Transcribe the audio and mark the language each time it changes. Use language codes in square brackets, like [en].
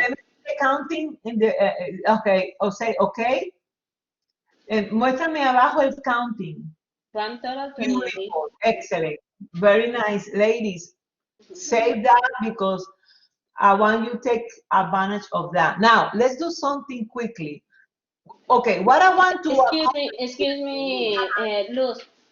[en] Let me do the counting in the, okay, o say, okay. [es] Muéstrame abajo el counting. [en] Grand total 28. Beautiful, excellent, very nice. Ladies, save that because I want you to take advantage of that. Now, let's do something quickly. Okay, what I want to Excuse me, Luz.